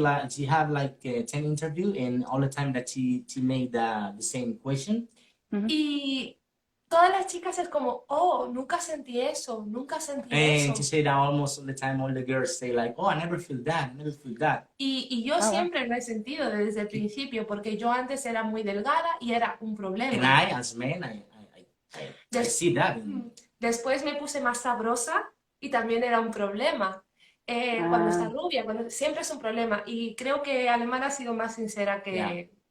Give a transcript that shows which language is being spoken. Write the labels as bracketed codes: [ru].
[en] She had like 10 interviews, and all the time that she made the same question. [es] Y todas las chicas es como, oh, nunca sentí eso, nunca sentí eso. [en] And she said almost all the time, all the girls say like, oh, I never feel that, I never feel that. [es] Y yo siempre lo he sentido desde el principio, porque yo antes era muy delgada y era un problema. [en] And I, as man, I see that. [es] Después me puse más sabrosa y también era un problema. Cuando está rubia, siempre es un problema. Y creo que Alemana ha sido más sincera que...